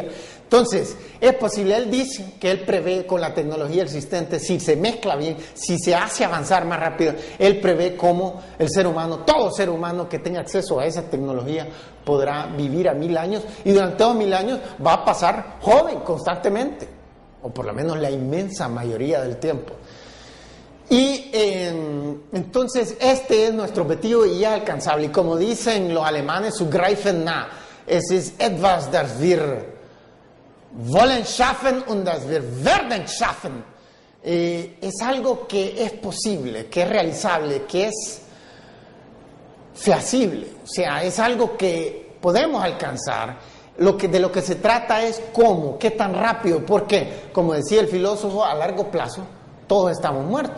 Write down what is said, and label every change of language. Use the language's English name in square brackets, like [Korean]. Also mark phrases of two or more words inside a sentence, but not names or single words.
[Spanish] Entonces, es posible, él dice que él prevé con la tecnología existente, si se mezcla bien, si se hace avanzar más rápido, él prevé cómo el ser humano, todo ser humano que tenga acceso a esa tecnología podrá vivir a 1000 años y durante esos 1000 años va a pasar joven constantemente, o por lo menos la inmensa mayoría del tiempo. Y entonces este es nuestro objetivo y ya alcanzable. Y como dicen los alemanes, [German] zu greifen nah. Es ist etwas, das wir wollen schaffen und das wir werden schaffen. [Spanish] Es algo que es posible, que es realizable, que es feasible. O sea, es algo que podemos alcanzar. De lo que se trata es cómo, qué tan rápido, porque, como decía el filósofo, a largo plazo todos estamos muertos.